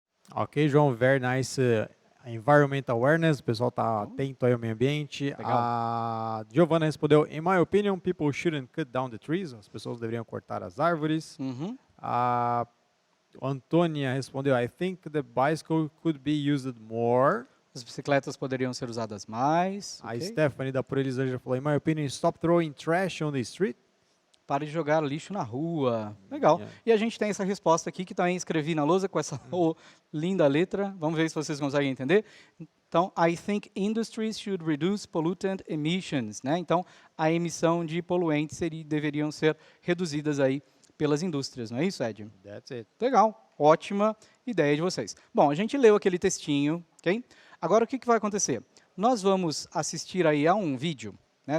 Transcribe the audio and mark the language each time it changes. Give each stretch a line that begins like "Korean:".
Portuguese: Ok, João,
English: very nice environment awareness,
Portuguese: o pessoal está atento aí ao meio ambiente. Legal. A Giovanna respondeu,
English: in my opinion, people shouldn't cut down the trees,
Portuguese: as pessoas deveriam cortar as árvores. Uhum. A Antônia respondeu,
English: I think the bicycle could be used more.
Portuguese: As bicicletas poderiam ser usadas mais. A ok? Stephanie da Por Elisângela falou,
English: in my opinion, stop throwing trash on the street.
Portuguese: Pare de jogar lixo na rua. Legal.
English: Yeah.
Portuguese: E a gente tem essa resposta aqui que também escrevi na lousa com essa linda letra. Vamos ver se vocês conseguem entender. Então,
English: I think industries should reduce pollutant emissions,
Portuguese: né? Então, a emissão de poluentes deveriam ser reduzidas aí pelas indústrias, não é isso, Ed?
English: That's it.
Portuguese: Legal, ótima ideia de vocês. Bom, a gente leu aquele textinho, ok? Agora, o que vai acontecer? Nós vamos assistir aí a um vídeo, né?